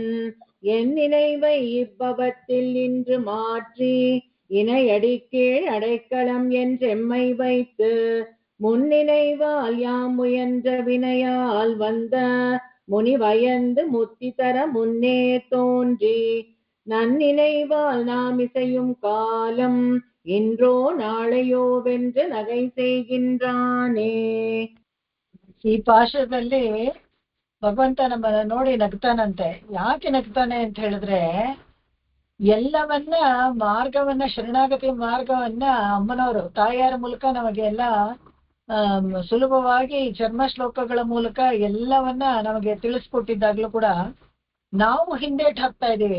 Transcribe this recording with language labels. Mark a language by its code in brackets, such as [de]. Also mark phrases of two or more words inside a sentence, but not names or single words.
[ta] என் நினைவை இப்பவத்தில் இன்று மாற்றி இணையடிக்கீழ் அடைக்கலம் என்றெம்மை வைத்து முன்னினைவால் யாம் முயன்ற வினையால் வந்த முனிவயந்து முத்தி தர முன்னே தோன்றி நன்னினைவால் நாம் இசையும் காலம் இன்றோ நாளையோ வென்று நகை செய்கின்றானே. [kn] ಈ ಪಾಶದಲ್ಲಿ ಭಗವಂತ ನಮ್ಮನ್ನ ನೋಡಿ ನಗ್ತಾನಂತೆ. ಯಾಕೆ ನಗ್ತಾನೆ ಅಂತ ಹೇಳಿದ್ರೆ, ಎಲ್ಲವನ್ನ ಮಾರ್ಗವನ್ನ ಶರಣಾಗತಿ ಮಾರ್ಗವನ್ನ ಅಮ್ಮನವರು ತಾಯಿಯರ ಮೂಲಕ ನಮಗೆ ಸುಲಭವಾಗಿ ಚರ್ಮ ಶ್ಲೋಕಗಳ ಮೂಲಕ ಎಲ್ಲವನ್ನ ನಮಗೆ ತಿಳಿಸ್ಕೊಟ್ಟಿದ್ದಾಗ್ಲೂ ಕೂಡ ನಾವು ಹಿಂದೇಟ್ ಹಾಕ್ತಾ ಇದೀವಿ.